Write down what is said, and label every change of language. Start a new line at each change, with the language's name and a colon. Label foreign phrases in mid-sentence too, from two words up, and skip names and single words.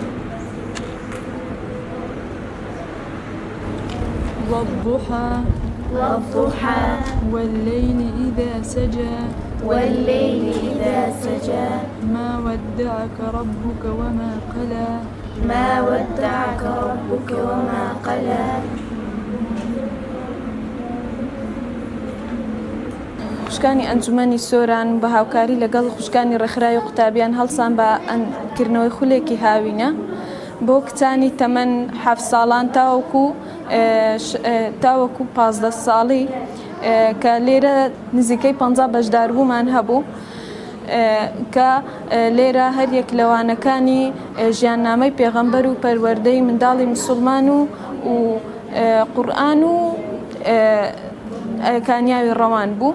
Arabic: والضحى والليل إذا سجى ما ودعك ربك وما قلى
Central Kurdish: خوشکانی ئەنجومەنی سۆران بە هاوکاری لەگەڵ خوشکانی ڕێکخراوی قوتابیان هەڵسان بە کردنەوەی خولێکی هاوینە بۆ کچانی تەمەن 7 ساڵان تاوەکو 15 ساڵی کە لێرە نزیکەی 50 بەشداربوومان هەبوو کە لێرە هەر یەک لەوانەکانی ژیاننامەی پێغەمبەر و پەروەردەی منداڵی موسڵمان و قورئان و کانیاوی ڕەوان بوو.